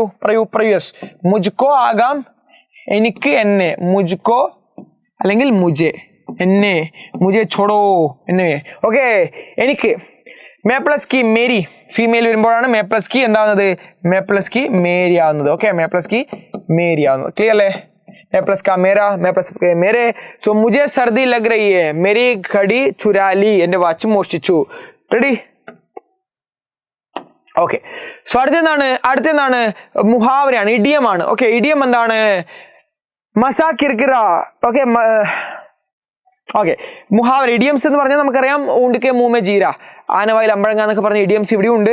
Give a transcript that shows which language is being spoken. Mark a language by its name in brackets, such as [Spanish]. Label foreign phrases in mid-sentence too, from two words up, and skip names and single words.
[Malayalam] യെസ്, മുജ്കോ ആകാം, എനിക്ക്, എന്നെ, മുജ്കോ അല്ലെങ്കിൽ മുജെ, എന്നെ, [Hindi] मुझे छोड़ो, [Malayalam] എന്നെ. ഓക്കെ, എനിക്ക്. [Hindi] मैं प्लस की मेरी, [Malayalam] ഫീമെയിൽ വരുമ്പോഴാണ് [Hindi] मैं प्लस की [Malayalam] എന്താവുന്നത്? [Hindi] मैं प्लस की मेरी [Malayalam] ആവുന്നത്. ഓക്കെ, [Hindi] मैं प्लस की मेरी [Malayalam] ആവുന്നത്. ക്ലിയർ അല്ലേ? [Hindi] मैं प्लस का मेरा, मैं प्लस मेरे. सो मुझे सर्दी लग रही है, मेरी घड़ी चुरा ली, [Malayalam] എന്റെ വാച്ച് മോഷ്ടിച്ചു. റെഡി? ഓക്കെ, സോ അടുത്തെന്താണ് മുഹാവരയാണ്, ഇഡിയമാണ്. ഓക്കെ, ഇഡിയം എന്താണ്? [Hindi] मज़ा किरकिरा. [Malayalam] ഓക്കെ, മുഹാവര ഇഡിയംസ് എന്ന് പറഞ്ഞാൽ നമുക്കറിയാം [Hindi] ऊँटके मुँहमें जीरा, [Malayalam] ആനവായിൽ അമ്പഴങ്ങ എന്നൊക്കെ പറഞ്ഞ ഇഡിയംസ് ഇവിടെ ഉണ്ട്.